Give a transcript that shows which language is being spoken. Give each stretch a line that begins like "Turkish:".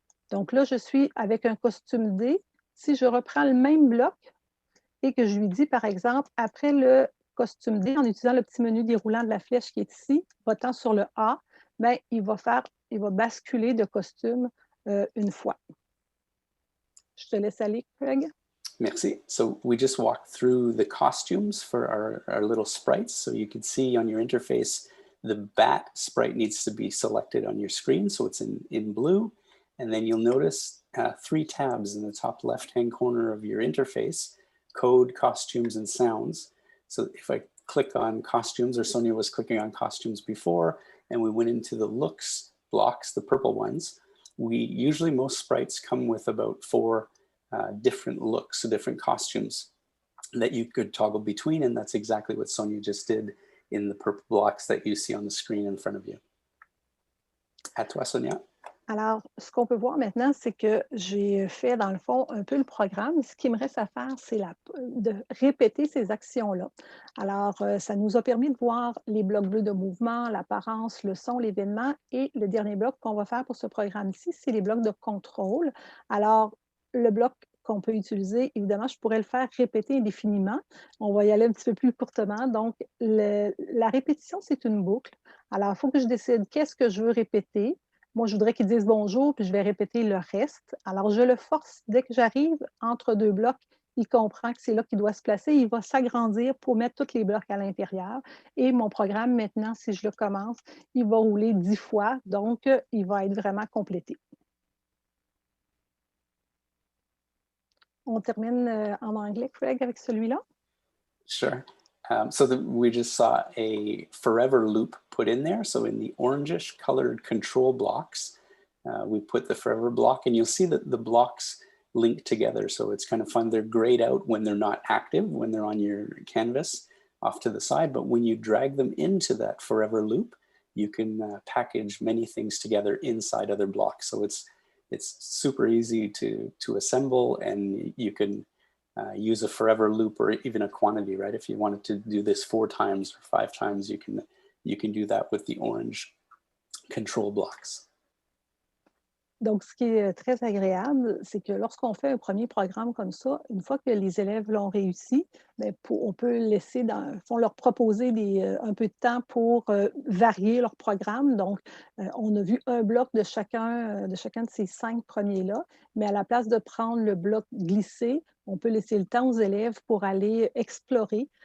French: Donc là, je suis avec un costume D. Si je reprends le même bloc et que je lui dis, par exemple, après le costume D, en utilisant le petit menu déroulant de la flèche qui est ici, votant sur le A, bien, il va basculer de costume une fois. Je te laisse aller, Craig. Merci.
English: So we just walked through the costumes for our little sprites. So you can see on your interface, the bat sprite needs to be selected on your screen. So it's in blue. And then you'll notice 3 tabs in the top left-hand corner of your interface: code, costumes, and sounds. So if I click on costumes, or Sonia was clicking on costumes before, and we went into the looks blocks, the purple ones, most sprites come with about 4 different looks, so different costumes that you could toggle between, and that's exactly what Sonia just did in the purple blocks that you see on the screen in front of you.
French: À toi, Sonia. Alors, ce qu'on peut voir maintenant, c'est que j'ai fait, dans le fond, un peu le programme. Ce qui me reste à faire, c'est de répéter ces actions-là. Alors, ça nous a permis de voir les blocs bleus de mouvement, l'apparence, le son, l'événement. Et le dernier bloc qu'on va faire pour ce programme-ci, c'est les blocs de contrôle. Alors, le bloc qu'on peut utiliser, évidemment, je pourrais le faire répéter indéfiniment. On va y aller un petit peu plus courtement. Donc, la répétition, c'est une boucle. Alors, il faut que je décide qu'est-ce que je veux répéter. Moi, je voudrais qu'ils disent bonjour, puis je vais répéter le reste. Alors, je le force. Dès que j'arrive entre 2 blocs, il comprend que c'est là qu'il doit se placer. Il va s'agrandir pour mettre tous les blocs à l'intérieur. Et mon programme, maintenant, si je le commence, il va rouler 10 fois. Donc, il va être vraiment complété. On termine en anglais, Craig, avec celui-là.
English: Sure. We just saw a forever loop put in there. So in the orangish colored control blocks, we put the forever block, and you'll see that the blocks link together. So it's kind of fun. They're grayed out when they're not active, when they're on your canvas off to the side. But when you drag them into that forever loop, you can package many things together inside other blocks. So it's super easy to assemble, and you can use a forever loop or even a quantity, right? If you wanted to do this 4 times or 5 times, you can do that with the orange control blocks.
French: Donc, ce qui est très agréable, c'est que lorsqu'on fait un premier programme comme ça, une fois que les élèves l'ont réussi, bien, on peut laisser, leur proposer un peu de temps pour varier leur programme. Donc, on a vu un bloc de chacun de ces 5 premiers-là, mais à la place de prendre le bloc glissé, on peut laisser le temps aux élèves pour aller explorer.